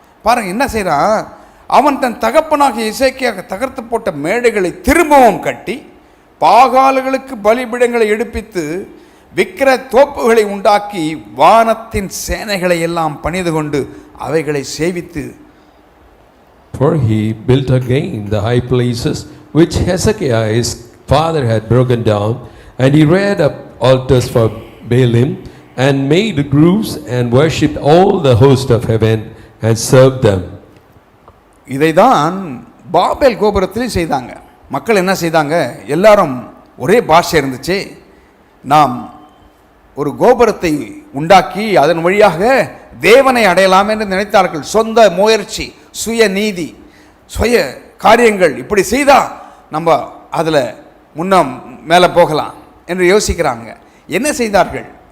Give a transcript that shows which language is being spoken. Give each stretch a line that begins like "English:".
Tamil: பாருங்க என்ன செய்கிறான் அவன். தன் தகப்பனாகிய எசேக்கியாக தகர்த்து போட்ட மேடைகளை திரும்பவும் கட்டி, பாகால்களுக்கு பலிபீடங்களை எடுப்பித்து, விக்கிர தோப்புகளை உண்டாக்கி, வானத்தின் சேனைகளை எல்லாம் பணிந்து கொண்டு அவைகளை சேவித்து.
English: For he built again the high places which Hezekiah his father had broken down, and he reared up altars for Baalim, and made groves, and worshipped all the host of heaven, and served them.
Tamil: இதைதான் பாபேல் கோபுரத்திலும் செய்தாங்க. மக்கள் என்ன செய்தாங்க, எல்லாரும் ஒரே பாஷை இருந்துச்சு. நாம் ஒரு கோபுரத்தை உண்டாக்கி அதன் வழியாக தேவனை அடையலாம் என்று நினைத்தார்கள். சொந்த முயற்சி, சுய நீதி, சுய காரியங்கள் இப்படி செய்தால் நம்ம அதில் மேலே போகலாம் என்று யோசிக்கிறாங்க. என்ன செய்தார்கள்?